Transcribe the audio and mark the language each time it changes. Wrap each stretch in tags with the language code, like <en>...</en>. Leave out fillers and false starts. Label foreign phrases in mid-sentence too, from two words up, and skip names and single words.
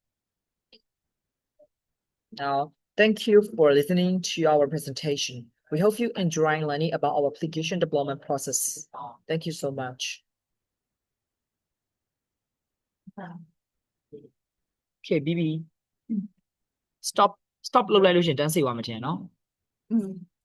<en>Now, thank you for listening to our presentation. We hope you enjoy learning about our application development process. Thank you so much. Okay, BB, stop stop</en> <my>လုပ်လိုက်လို့ရှရင်တန်းစေသွားမှာထင်တယ်နော် Mm.</my>